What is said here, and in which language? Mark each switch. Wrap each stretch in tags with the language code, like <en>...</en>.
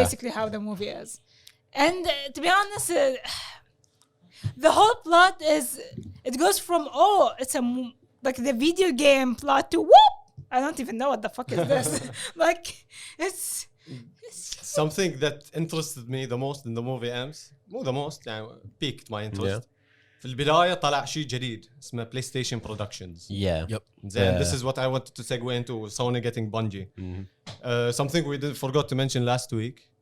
<en>basically how the movie is. And to be honest, the whole plot is it goes from it's like the video game plot to whoop. I don't even know what the fuck is this. Like it's Something that interested me the most in the movie</en> <ar>أمس مو</ar> <en>the most يعني piqued my interest.</en> <ar>في البداية طلع شيء جديد اسمه PlayStation Productions.</ar> <en>Yeah. Yep. Then this is what I wanted to segue into Sony getting Bungie. Something we forgot to mention last week.</en>